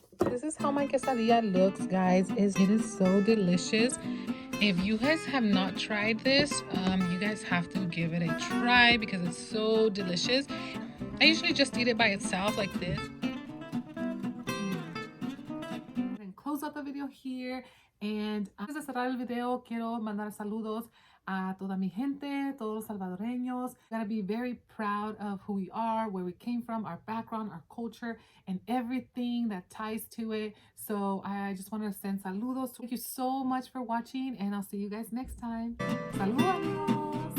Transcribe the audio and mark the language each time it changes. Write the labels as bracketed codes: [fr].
[en] This is how my quesadilla looks, guys. It is so delicious. If you guys have not tried this, you guys have to give it a try because it's so delicious. I usually just eat it by itself like this. And close up the video here. [es] And antes de cerrar el video, quiero mandar saludos a toda mi gente, todos los salvadoreños. [en] We gotta be very proud of who we are, where we came from, our background, our culture, and everything that ties to it. So I just want to send saludos. Thank you so much for watching, and I'll see you guys next time. [es] Saludos, amigos.